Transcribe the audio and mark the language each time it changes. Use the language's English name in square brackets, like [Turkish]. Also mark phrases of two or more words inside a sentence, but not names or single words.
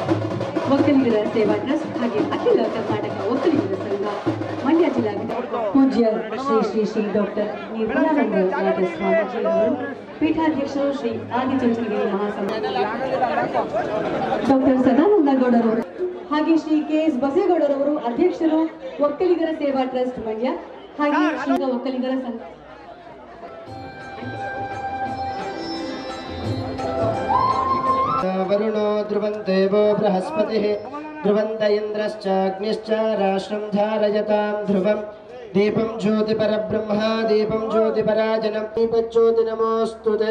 [Kannada] ಒಕ್ಕಲಿಗರ ಸೇವಾ ಟ್ರಸ್ಟ್ ಹಾಗೆ ಅಖಿಲ ಕರ್ನಾಟಕ ಒಕ್ಕಲಿಗರ ಸಂಘ ಮಂಡ್ಯ ಜಿಲ್ಲಾ ಪೂಜ್ಯ ಶ್ರೀ ಶ್ರೀ ಶ್ರೀ ಡಾಕ್ಟರ್ ನಿರ್ಮಲಾನಂದ ನಾಥ ಸ್ವಾಮೀಜಿಯವರು, ಪೀಠಾಧ್ಯಕ್ಷರು ಶ್ರೀ ಆದಿಚುಂಚನಗಿರಿ ಮಹಾಸಂಘ ಡಾಕ್ಟರ್ ಸದಾನಂದ ಗೌಡರವರು, ಹಾಗೆ ಶ್ರೀ KS ಬಸೇಗೌಡರವರು ಅಧ್ಯಕ್ಷರು ಒಕ್ಕಲಿಗರ ಸೇವಾ ಟ್ರಸ್ಟ್ ಮಂಡ್ಯ, ಹಾಗೆ ಶ್ರೀ ಒಕ್ಕಲಿಗರ ಸಂಘ [Sanskrit] वरुणो ध्रुवं देवो बृहस्पतिः ध्रुवन्त इन्द्रश्चाग्निश्च राष्ट्रं धारयतां ध्रुवं दीपं ज्योतिपरब्रह्मा दीपं ज्योतिपराजनं दीपज्योति नमोऽस्तु ते।